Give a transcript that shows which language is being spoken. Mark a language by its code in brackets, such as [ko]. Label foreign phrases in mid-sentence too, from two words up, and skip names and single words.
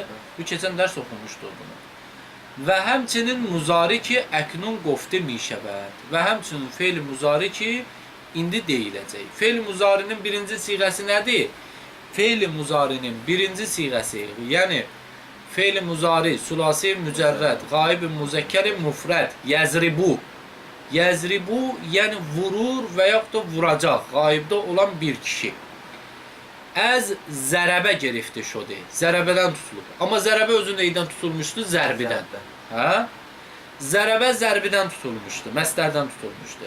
[az] Bu keçən dərs oxumuşdur bunu. Və həmçinin [fa] مضارع که اکنون گفته می‌شود. [az] Və həmçinin fe'l muzari ki indi deyiləcək. Fe'l muzarinin birinci siğəsi nədir? Fe'l muzarinin birinci siğəsi, yəni fe'l muzari, sulasi mücərrəd, qaib-i müzəkkər-i mufrəd, yəzribu. Yəzribu, yəni vurur və yaxud da vuracaq, qaibdə olan bir kişi. [fa] از ضرب گرفته شده. [az] Zərəbədən tutulur. Amma zərəbə özü neydən tutulmuşdu? Zərbidən. Hə? Zərəbə zərbidən tutulmuşdu. Məsdərdən tutulmuşdu.